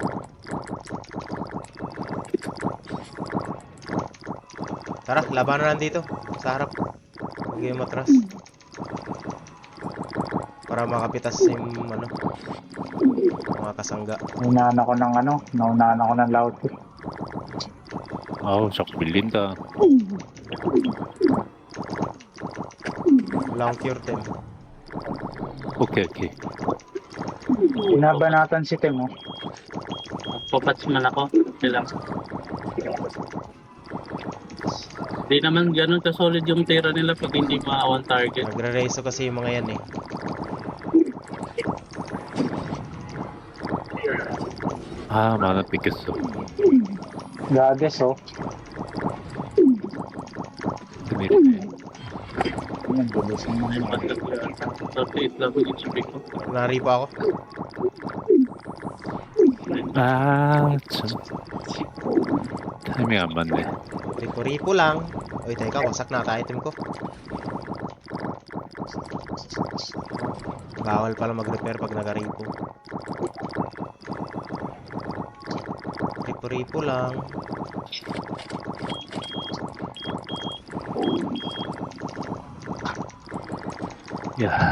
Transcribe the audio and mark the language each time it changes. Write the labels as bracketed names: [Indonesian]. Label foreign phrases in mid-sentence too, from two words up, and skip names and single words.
[Filipino] Tara, labanan nandito. Sa harap. Huwag kayong matras. Para makapitas yung ano, mga kasangga. Naunahan ako ng loud. [Korean] 아우, 자꾸 밀린다. [Filipino] Wala akong cure team. [English] okay, okay. [Filipino] Binabanatan si Tim, oh. Papats man ako. Sila. Di naman ganun ka-solid yung tira nila pag hindi ma-on target. Nagre-reso kasi yung mga yan eh. [Korean] 아, 만화 뺏겼어. [Filipino] Gades, oh. [Korean] 큰일이네. [Filipino] Yan, bilis naman. Ay, patag lang. 38 lang yung HP ko. Nari pa ako. [Korean] 아, 참. 타이밍 안 맞네. [Filipino] Ripo-ripo lang. Uy, teka, wasak na ata item ko. Bawal pala mag-repair pag naka-ripo. Ripo-ripo lang. [Korean] 야,